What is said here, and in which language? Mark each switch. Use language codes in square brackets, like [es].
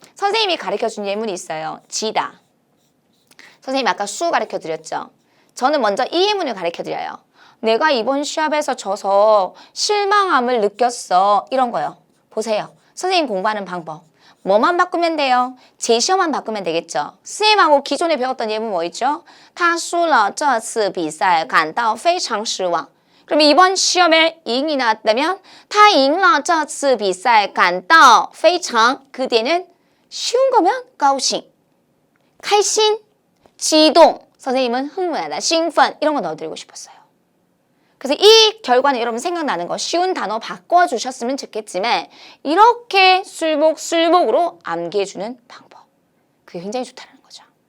[ko] 선생님이 가르쳐준 예문이 있어요. 지다. 선생님이 아까 수 가르쳐 드렸죠? 저는 먼저 이 예문을 가르쳐 드려요. 내가 이번 시합에서 져서 실망함을 느꼈어. 이런 거요. 보세요. 선생님 공부하는 방법. 뭐만 바꾸면 돼요? 제시어만 바꾸면 되겠죠. 쌤하고 기존에 배웠던 예문 뭐 있죠? [zh] 他输了这次比赛感到非常失望. [ko] 그럼 이번 시험에 잉이 나왔다면 他赢了这次比赛感到非常 그 뒤에는 쉬운 거면 高兴, 开心, 激动. 선생님은 흥분하다, 兴奋 이런 거 넣어드리고 싶었어요. 그래서 이 결과는 여러분 생각나는 거 쉬운 단어 바꿔주셨으면 좋겠지만 이렇게 술복술복으로 암기해주는 방법. 그게 굉장히 좋다는 거죠.